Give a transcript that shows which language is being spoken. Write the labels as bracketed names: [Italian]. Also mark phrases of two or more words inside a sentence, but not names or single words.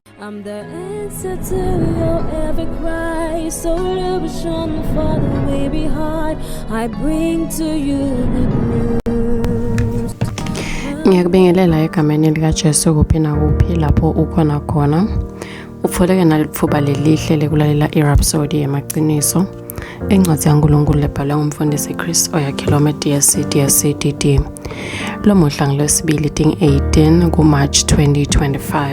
[English] I'm the answer to your every cry. So illusion for the way behind. I bring to you good news. [Swati] Ngiyakubingelela egameni likaJesu kuphi nakuphi lapho ukhona khona. Ufoleke nalithuba lelihle lekulalela iRhapsody yamaqiniso. Encwadi yaNkulunkulu lebhalwe ngumfundisi Chris Oyakhilome DSC lo muhla ngolwesibili 18 kuMarch 2025.